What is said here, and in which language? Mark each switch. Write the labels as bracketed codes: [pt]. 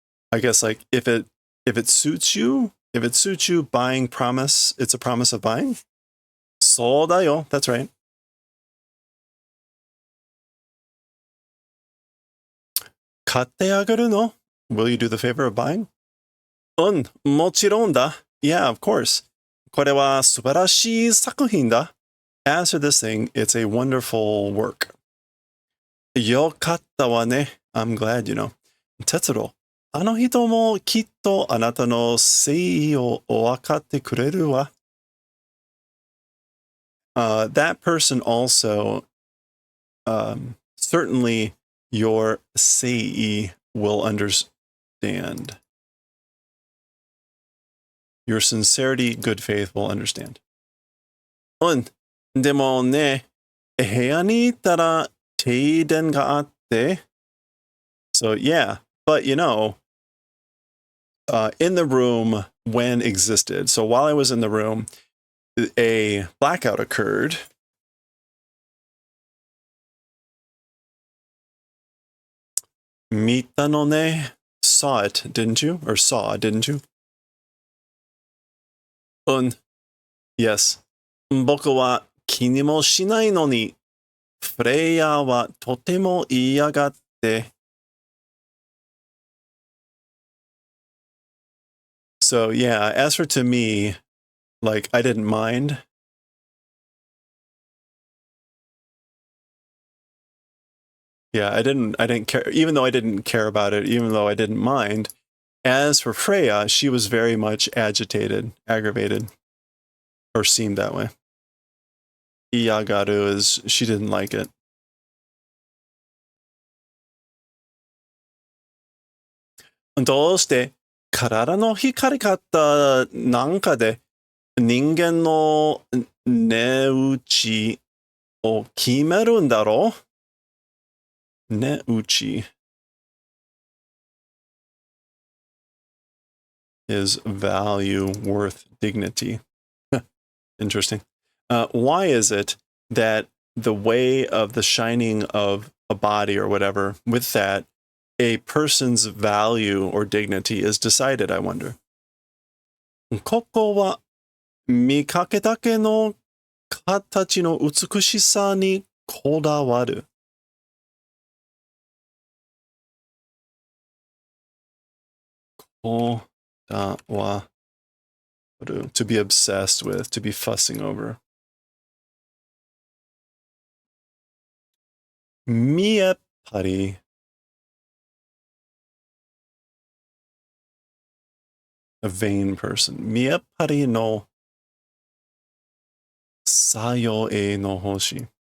[en] I guess like if it suits you, buying promise, it's a promise of buying. [ja] そうだよ. [en] That's right. [ja] 買ってあげるの? [en] Will you do the favor of buying? [ja] もちろんだ. [en] Yeah, of course. [ja] これは素晴らしい作品だ. [en] As for this thing, it's a wonderful work. [ja] よかったわね. [en] I'm glad, [ja] 哲郎、あの人もきっとあなたの誠意を分かってくれるわ. [en] That person also, certainly your sei will understand. Your sincerity, good faith will understand. [ja] でもね、部屋に行ったら停電があって。 [en] So yeah, but in the room when existed. So while I was in the room, a blackout occurred. [ja] Mita no ne, [en] saw it, didn't you? Or saw, didn't you? Yes. [ja] 僕は気にもしないのに、フレイヤーはとても嫌がって。 [en] So yeah, as for to me, like I didn't mind. Yeah, I didn't care, even though I didn't care about it, even though I didn't mind, As for Freya, she was very much agitated, aggravated, or seemed that way. Iyagaru is she didn't like it. [ja] どうして体の光り方なんかで人間の値打ちを決めるんだろう値打ち [en] is value, worth, dignity. Interesting. Why is it that the way of the shining of a body or whatever, with that, a person's value or dignity is decided, I wonder? [ja] ここは見かけだけの形の美しさにこだわる。こだわる。 [en] To be obsessed with, to be fussing over. 見えっぱり a vain person. [ja] 見えっぱりの作用への星。